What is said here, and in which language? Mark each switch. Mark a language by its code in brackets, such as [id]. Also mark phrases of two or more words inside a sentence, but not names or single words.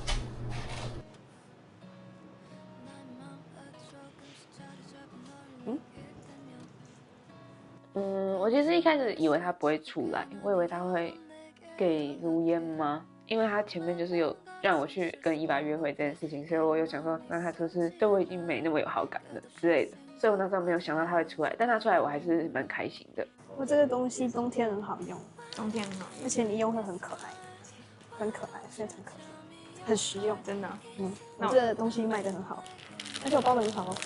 [zh] 我其實一開始以為他不會出來，我以為他會給如煙嗎？因為他前面就是有讓我去跟伊娃約會這件事情，所以我有想說，那他是不是對我已經沒那麼有好感了之類的？所以我那時候沒有想到他會出來，但他出來我還是蠻開心的。我這個東西冬天很好用，冬天很好用，而且你用会很可愛，很可愛，非常可爱，很實用，真的。我這個東西賣得很好，而且我包得很好哦。